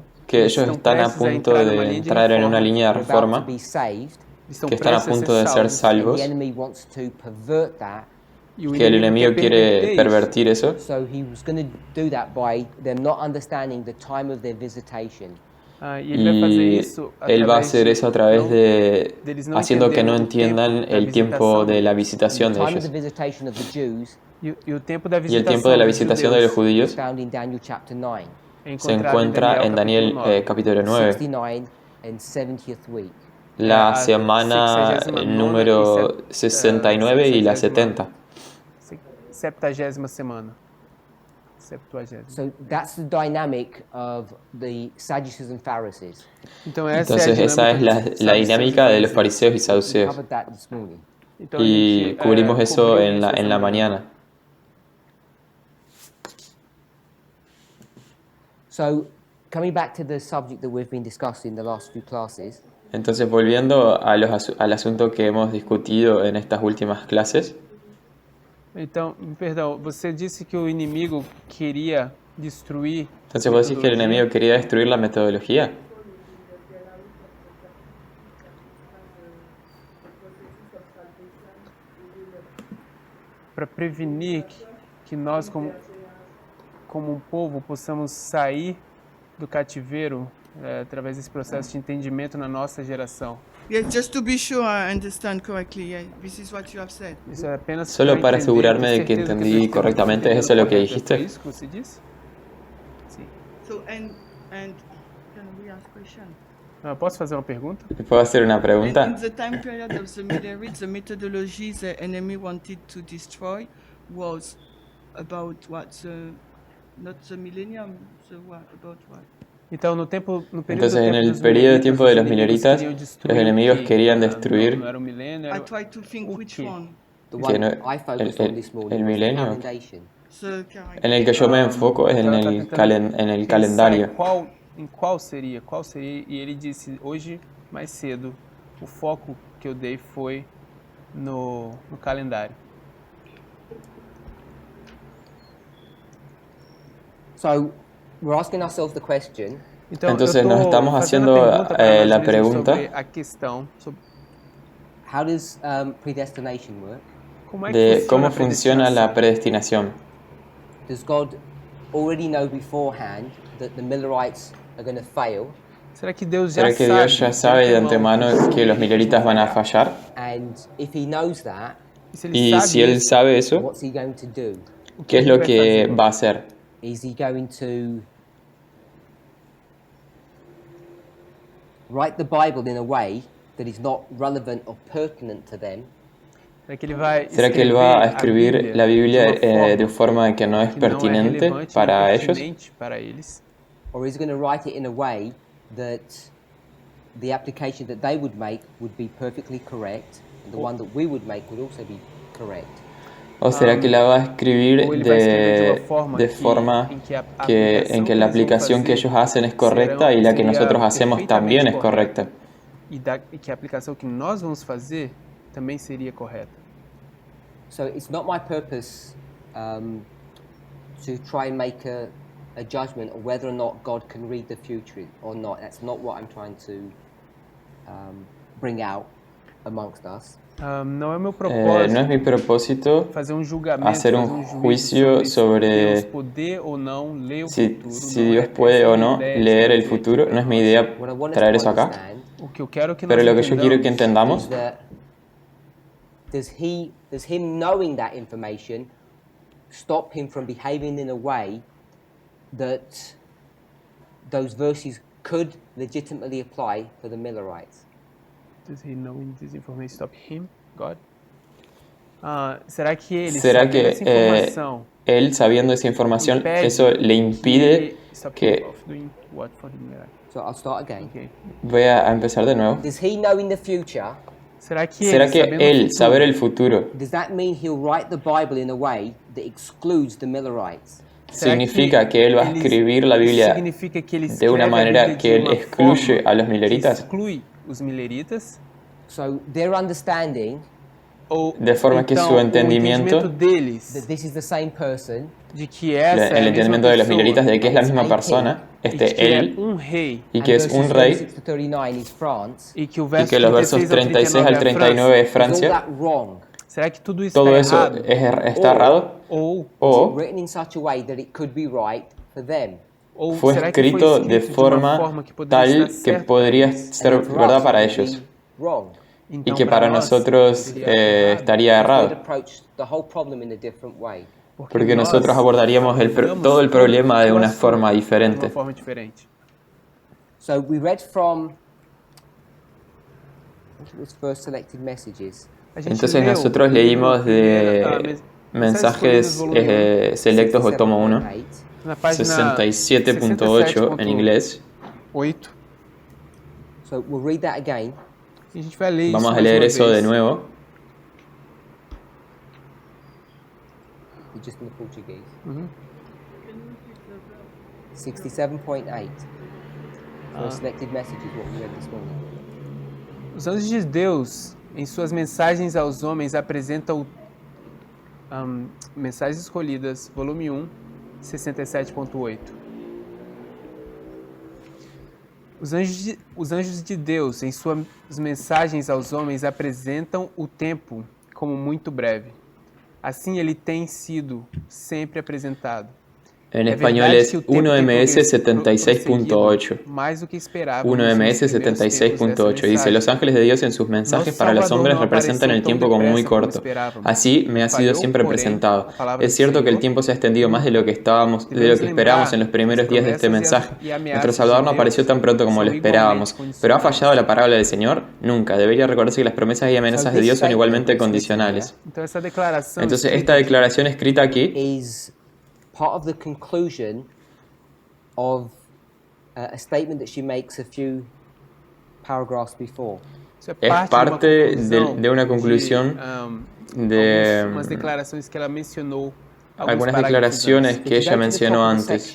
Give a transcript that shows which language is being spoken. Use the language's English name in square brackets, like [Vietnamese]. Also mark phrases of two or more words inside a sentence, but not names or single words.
[Spanish] que ellos están a punto de entrar en una línea de [English] they're about to [Spanish] reforma, [English] be saved, [Spanish] que están a punto de ser [English] and [Spanish] salvos, [English] the enemy wants to pervert that. [Spanish] que el enemigo quiere pervertir eso. [English] So he was going to do that by them not understanding the time of their visitation. [Spanish] Y él va a hacer eso a través de haciendo que no entiendan el tiempo de la visitación [English] The [Spanish] de [English] time of the [Spanish] ellos. [English] visitation of the Jews [Spanish] Y el tiempo de la visitación de los [English] is [Spanish] judíos [English] found in Daniel chapter 9, [Spanish] se encuentra en Daniel capítulo 9, [English] 69 and 70th week. [Spanish] la semana número 69 y la 70. 70ª semana. 70ª. [English] So that's the dynamic of the Sadducees and Pharisees. [Portuguese] Então essa é a [Spanish] Entonces esa es [Portuguese] dinâmica dos [Spanish] la [Portuguese] saduceus e [Spanish] dinámica de los [Portuguese] fariseus. [Spanish] fariseos y [English] We [Spanish] saduceos. [English] covered that this morning. [Portuguese] Então a [Spanish] Y [Portuguese] gente [Spanish] cubrimos eso [Portuguese] cobriu [Spanish] en [Portuguese] isso [Spanish] en [Portuguese] essa [Spanish] la [Portuguese] manhã. [Spanish] mañana. [English] So coming back to the subject that we've been discussing the last few classes, [Spanish] Entonces, volviendo a al asunto que hemos discutido en estas últimas clases, [Portuguese] Então, perdão, você disse que o inimigo queria destruir [Spanish] entonces vos decís que el [Portuguese] metodologia [Spanish] enemigo quería destruir la metodología. [Portuguese] para prevenir que nós, como um povo, possamos sair do cativeiro através desse processo de entendimento na nossa geração. [English] Yes, just to be sure I understand correctly, yeah, this is what you have said. [Portuguese] Isso é apenas [Spanish] Solo [Portuguese] pra [Spanish] para [Portuguese] entender, [Spanish] asegurarme [Portuguese] ter [Spanish] de que [Portuguese] certeza [Spanish] entendí [Portuguese] eu [Spanish] correctamente, [Portuguese] entendendo [Spanish] ¿eso es lo que [Portuguese] correto. [Spanish] dijiste? [Portuguese] Foi isso que você disse? Sim. [English] So, and can we ask question? [Portuguese] Posso fazer uma pergunta? [Spanish] ¿Puedo hacer una [English] In [Spanish] pregunta? [English] the time period of the Middle East, the methodology the enemy wanted to destroy was about what? Not the millennium, about what? [Portuguese] Então, no período [Spanish] Entonces, en el [Portuguese] dos [Spanish] periodo de tiempo de los [Portuguese] inimigos [Spanish] mileritas, [Portuguese] queriam [Spanish] los [Portuguese] destruir [Spanish] enemigos [Portuguese] o quê? [Spanish] querían [Portuguese] Não [Spanish] destruir [Portuguese] era o milênio, [English] I [Portuguese] era [English] try to think which Okay. one. the [Spanish] Que [English] one [Spanish] no- [English] I focused on this morning [Spanish] el [English] was the [Spanish] milenio. [English] calendation. The character. [Spanish] En el que yo me enfoco es en [Portuguese] Então, ela tá [Spanish] el, [Portuguese] tentando [Spanish] en el [Portuguese] pensar [Spanish] calendario. [Portuguese] em qual seria, e ele disse hoje, mais cedo, o foco que eu dei foi no calendário. [English] So we're asking ourselves the question, [Portuguese] Então, [Spanish] Entonces, [Portuguese] eu tô [Spanish] nos estamos [Portuguese] fazendo [Spanish] haciendo, [Portuguese] a pergunta para nós [Spanish] la [Portuguese] mesmos [Spanish] pregunta. [Portuguese] sobre a questão, sobre [English] how does predestination work? [Portuguese] como é que [Spanish] De [Portuguese] funciona [Spanish] cómo [Portuguese] a [Spanish] funciona la [Portuguese] predestinação. [Spanish] predestinación. [English] Does God already know beforehand that the Millerites are going to fail? [Portuguese] Será que Deus já [Spanish] ¿Será que [Portuguese] sabe [Spanish] Dios ya sabe de [Portuguese] antemão [Spanish] antemano que los mileritas van a fallar? [English] And if he knows that, [Portuguese] E se ele [Spanish] Y [Portuguese] sabe [Spanish] si él [Portuguese] isso, [Spanish] sabe eso, [English] what's he going to do? [Spanish] ¿qué es [Portuguese] ele [Spanish] lo [Portuguese] vai [Spanish] que [Portuguese] fazer? [Spanish] va a hacer? [English] Is he going to write the Bible in a way that is not relevant or pertinent to them? [Portuguese] Será que ele vai [Spanish] ¿Será que él va a [Portuguese] escrever [Spanish] escribir la Biblia [Portuguese] de [Spanish] de [Portuguese] uma [Spanish] forma que no es [Portuguese] que não é [Spanish] pertinente [Portuguese] relevante [Spanish] para [Portuguese] nem [Spanish] ellos? [Portuguese] pertinente para eles? [English] Or is he going to write it in a way that the application that they would make would be perfectly correct, and the one that we would make would also be correct? [Spanish] ¿O será que la va a escribir [Portuguese] ou ele vai escrever de uma [Spanish] de forma [Portuguese] forma em que a [Spanish] en que la aplicación que ellos hacen es correcta y la que nosotros hacemos también es correcta? [Portuguese] E que a aplicação que nós vamos fazer também seria correta. [English] So it's not my purpose to try and make a judgment of whether or not God can read the future or not. That's not what I'm trying to bring out amongst us. [Portuguese] Não é meu [Spanish] No [Portuguese] propósito [Spanish] es mi propósito [Portuguese] fazer julgamento, [Spanish] hacer [Portuguese] fazer [Spanish] un [Portuguese] juízo [Spanish] juicio sobre [Portuguese] Deus poder ou não ler o futuro. [Spanish] si [Portuguese] não [Spanish] Dios [Portuguese] é [Spanish] puede [Portuguese] essa [Spanish] o [Portuguese] a minha [Spanish] no [Portuguese] ideia de [Spanish] leer el [Portuguese] trazer [Spanish] futuro. [Portuguese] aqui [Spanish] No es [Portuguese] para [Spanish] mi [Portuguese] nós. [Spanish] idea [English] What I want us [Spanish] traer [English] to [Spanish] eso acá. [English] understand [Portuguese] O que eu quero que [Spanish] Pero [Portuguese] nós [Spanish] lo que yo quiero que [Portuguese] entendamos [English] is [Spanish] entendamos [English] that does him knowing that information stop him from behaving in a way that those verses could legitimately apply for the Millerites? Does he know this information stop him, God? [Portuguese] Será que ele, [Spanish] ¿Será [Portuguese] sabendo [Spanish] que [Portuguese] essa informação, [Spanish] él, sabiendo esa información, [Portuguese] impede [Spanish] eso le impide [English] ele stop him [Spanish] que... [English] of doing what for the Millerites? So I'll start again. Okay. [Spanish] Voy a empezar de nuevo. [English] Does he know in the future? [Portuguese] Será que [Spanish] ¿Será que [Portuguese] sabendo o [Spanish] él, [Portuguese] futuro, [Spanish] saber el futuro, [English] Does that mean he'll write the Bible in a way that excludes the Millerites? [Portuguese] será [Spanish] significa que él va a escribir la Biblia [Portuguese] significa que ele [Spanish] de una [Portuguese] escreve a [Spanish] manera [Portuguese] Bíblia [Spanish] que [Portuguese] de [Spanish] él [Portuguese] uma [Spanish] excluye [Portuguese] forma [Spanish] a los [Portuguese] que [Spanish] mileritas? [Portuguese] exclui os mileritas? [English] So their understanding [Portuguese] Ou [Spanish] De forma que [Portuguese] então, [Spanish] su [Portuguese] o [Spanish] entendimiento [Portuguese] entendimento deles [English] that this is the same person [Portuguese] de que essa é [Spanish] el [Portuguese] a [Spanish] entendimiento [Portuguese] mesma [Spanish] de los [Portuguese] pessoa, [Spanish] mileritas de que es la misma [English] It's [Spanish] persona, [Portuguese] e que [Spanish] él, [Portuguese] é rei, [Spanish] y que es [English] and [Spanish] un [English] verses [Spanish] rey, [English] 36 to 39 is France. [Portuguese] e que o [Spanish] y [Portuguese] verso [Spanish] que los versos 36 al 39 es [English] Is all [Spanish] Francia. [English] that wrong? [Portuguese] Será que tudo isso [Spanish] Todo [Portuguese] está [Spanish] eso [Portuguese] errado? [Spanish] está errado, [Portuguese] Ou [Spanish] o [English] Written in such a way that it could be right for them. [Spanish] fue [Portuguese] será que [Spanish] escrito [Portuguese] foi [Spanish] de [Portuguese] escrito de uma [Spanish] forma [Portuguese] forma que poderia [Spanish] tal [Portuguese] estar [Spanish] que [Portuguese] certo [Spanish] podría [Portuguese] para eles? [Spanish] ser [English] And for [Spanish] verdad [English] us, [Spanish] para [English] it would [Spanish] ellos, [English] be wrong. [Spanish] y [Portuguese] Então, [Spanish] que para [Portuguese] nós, [Spanish] nosotros [Portuguese] seria errado, [Spanish] estaría [English] We'd [Spanish] errado, [English] approach the whole problem in a different way. [Spanish] porque [Portuguese] nós [Spanish] nosotros abordaríamos [Portuguese] abordamos [Spanish] todo el problema de [Portuguese] todo o [Spanish] una [Portuguese] assunto [Spanish] forma [Portuguese] de [Spanish] diferente. [Portuguese] uma forma diferente. [English] So we read from I think it was First Selected Messages. [Portuguese] A gente [Spanish] Entonces [Portuguese] leu [Spanish] nosotros [Portuguese] o [Spanish] leímos [Portuguese] primeiro, [Spanish] de Mensajes selectos o tomo 1, [Portuguese] Na página [Spanish] 67.8 en inglés. [Portuguese] 8. [English] So we'll read that again. [Portuguese] E a gente vai ler isso [Spanish] Vamos a [Portuguese] mais [Spanish] leer [Portuguese] uma [Spanish] eso [Portuguese] vez. [Spanish] de nuevo. [English] Just in the Portuguese. 67.8. For selected messages, what we read this morning. [Portuguese] Os anjos de Deus, em suas mensagens aos homens, apresentam Mensagens Escolhidas, volume 1, 67.8. Os anjos de Deus, em suas mensagens aos homens, apresentam o tempo como muito breve. Assim ele tem sido sempre apresentado. [Spanish] En español es 1MS 76.8. 1MS 76.8 dice: Los ángeles de Dios en sus mensajes para los hombres representan el tiempo como muy corto. Así me ha sido siempre presentado. Es cierto que el tiempo se ha extendido más de lo que esperábamos en los primeros días de este mensaje. Nuestro Salvador no apareció tan pronto como lo esperábamos. ¿Pero ha fallado la palabra del Señor? Nunca. Debería recordarse que las promesas y amenazas de Dios son igualmente condicionales. Entonces esta declaración escrita aquí [English] part of the conclusion of a statement that she makes a few paragraphs before. [Spanish] Es parte de una conclusión de algunas declaraciones que ella mencionó antes.